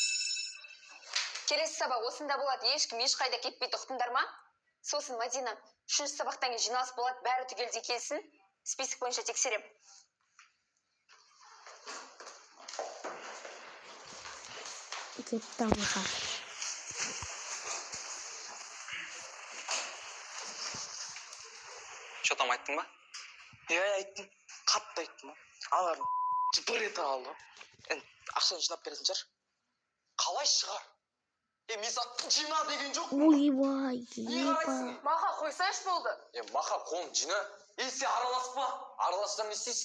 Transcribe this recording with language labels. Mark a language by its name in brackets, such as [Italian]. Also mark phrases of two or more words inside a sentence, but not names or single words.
[Kazakh] Келесі сабақ осында болады, ешкім ешқайда кетпейді, ұқтыңдар ма? Сосын Мадина, 3-ші сабақтан кейін жиналыс болады, бәрі түгелдей келсін. Список бойынша тексерем. Кетті Маха. [Russian] Что там [Kazakh] айттың ба? Айттым. Қатты айттым. Аларын бір рет алды. Енді ақшаны жинап беретін шығар. Қалай шығар? Мен саған жина деген жоқ. Ойбай, Маха, қойсайшы болды. Маха, қолын жина. Сен араласпа. Аралассам не істейсің?